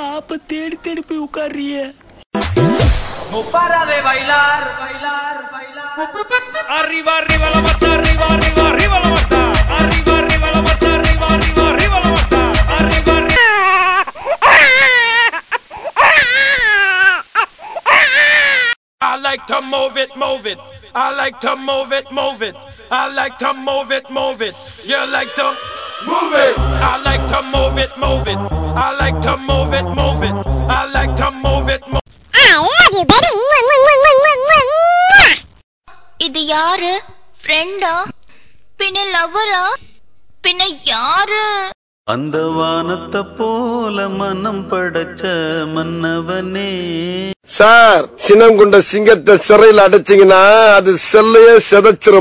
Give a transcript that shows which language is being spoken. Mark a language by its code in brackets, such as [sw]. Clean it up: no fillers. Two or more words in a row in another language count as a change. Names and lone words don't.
[ta] அப்ப தேடி தேடி போய் உட்கார்றியே. [es] No para de bailar, bailar, bailar. Arriba, arriba la mata, arriba, arriba, arriba la mata. Arriba, arriba la mata, arriba, arriba, arriba la mata. Arriba, arriba. [en] I like to move it, move it. I like to move it, move it. I like to move it, move it. You like to move it. I like to move it, move it. I like to move it, move it. I like to move it, move it. [ta] இது யாரு? ஃப்ரெண்டா? பின்ன லவ்வரா? பின்ன யாரு? அந்த வானத்தை போல மனம் படைச்ச மன்னவனே. சார், சினம் கொண்ட சிங்கத்தை சிறையில் அடைச்சிங்கன்னா அது செல்லையே செதச்சிரும்.